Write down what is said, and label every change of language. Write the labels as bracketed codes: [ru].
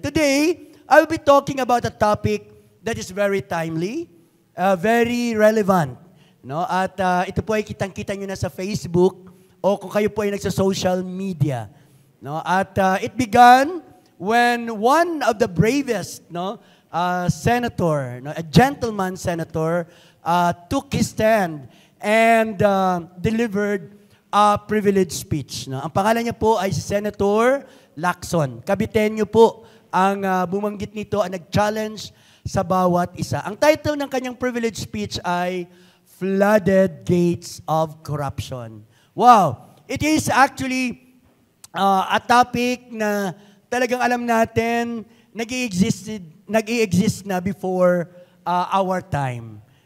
[en] Today, I'll be talking about a topic that is very timely, very relevant. No? [tl] At ito po ay kitang-kita nyo na sa Facebook o kung kayo po ay nagsa-social media. No? [en] At it began when one of the bravest, no, senator, a gentleman senator, took his stand and delivered a privileged speech. [tl] No? Ang pangalan niya po ay si Senator Lacson. Kabitenyo po ang bumanggit nito, ang nag-challenge sa bawat isa. Ang title ng kanyang privileged speech ay Flooded Gates of Corruption. Wow! [en] It is actually a topic [tl] na talagang alam natin nag-i-exist na [en] before our time.